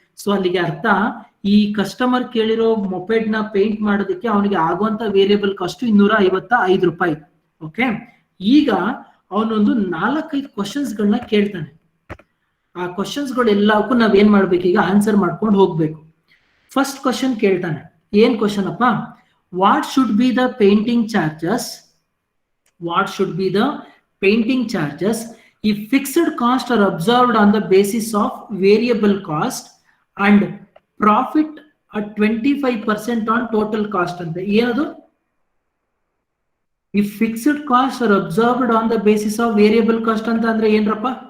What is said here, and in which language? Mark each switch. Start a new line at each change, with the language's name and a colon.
Kannada: So ಅಲ್ಲಿಗೆ ಅರ್ಥ, ಈ ಕಸ್ಟಮರ್ ಕೇಳಿರೋ ಮೊಪೆಡ್ ನ ಪೇಂಟ್ ಮಾಡೋದಕ್ಕೆ ಅವನಿಗೆ ಆಗುವಂತ ವೇರಿಯಬಲ್ ಕಾಸ್ಟ್ 255 ರೂಪಾಯಿ. ಓಕೆ. ಈಗ ಅವನೊಂದು 4-5 ಕ್ವಶನ್ಸ್ ಗಳನ್ನ ಕೇಳ್ತಾನೆ. ಆ ಕ್ವಶನ್ಸ್ ಗಳು ಎಲ್ಲಕ್ಕೂ ನಾವೇನ್ ಮಾಡ್ಬೇಕು? ಈಗ ಆನ್ಸರ್ ಮಾಡ್ಕೊಂಡು ಹೋಗ್ಬೇಕು. ಫಸ್ಟ್ ಕ್ವಶನ್ ಕೇಳ್ತಾನೆ. ಏನ್ ಕ್ವಶನ್ ಅಪ್ಪ?
English: What should be the painting charges? What should be the painting charges if fixed costs are observed on the basis of variable cost and profit 25% on total cost
Kannada: ಅಂತ. ಏನದು?
English: ಈ fixed cost are observed on the basis of variable cost
Kannada: ಅಂತ ಅಂದ್ರೆ ಏನ್ರಪ್ಪ?